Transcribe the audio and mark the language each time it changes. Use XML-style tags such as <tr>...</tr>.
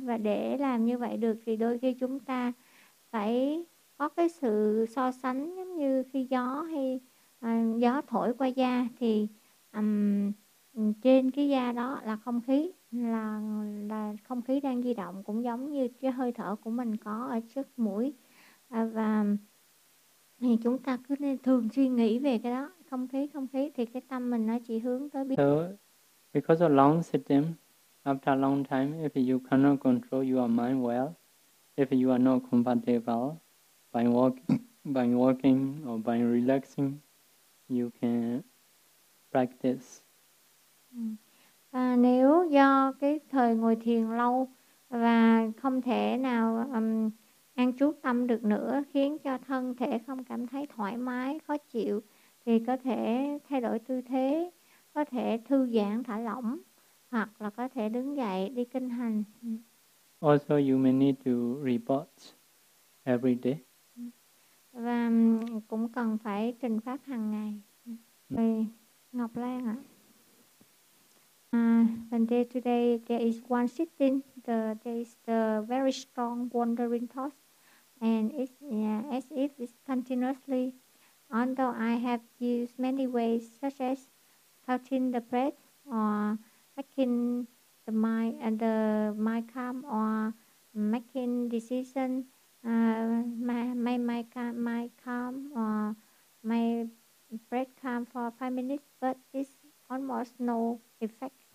<vi>Và để làm như vậy được thì đôi khi chúng ta phải có cái sự so sánh, giống như khi gió hay gió thổi qua da thì trên cái da đó là không khí, là không khí đang di động, cũng giống như cái hơi thở của mình có ở trước mũi. Và thì chúng ta cứ nên thường suy nghĩ về cái đó, không khí, thì cái tâm mình nó chỉ hướng tới biết.</vi> <en>So, because of long sitting, after a long time, if you cannot control your mind well, if you are not comfortable by walking or by relaxing, you can practice.</en> <vi>À, nếu do cái thời ngồi thiền lâu và không thể nào an trú tâm được nữa, khiến cho thân thể không cảm thấy thoải mái, khó chịu, thì có thể thay đổi tư thế, có thể thư giãn, thả lỏng, hoặc là có thể đứng dậy đi kinh hành.</vi> <en>Also, you may need to report every day.</en> <vi>Và cũng cần phải trình pháp hàng ngày. Ngọc Lan ạ.</vi> <en>And today there is one sitting, there is the very strong wandering thoughts, and it's as if it's continuously. Although I have used many ways, such as touching the breath or making the mind calm or making decision, my calm or my breath calm for 5 minutes, but it's almost no effect.</en>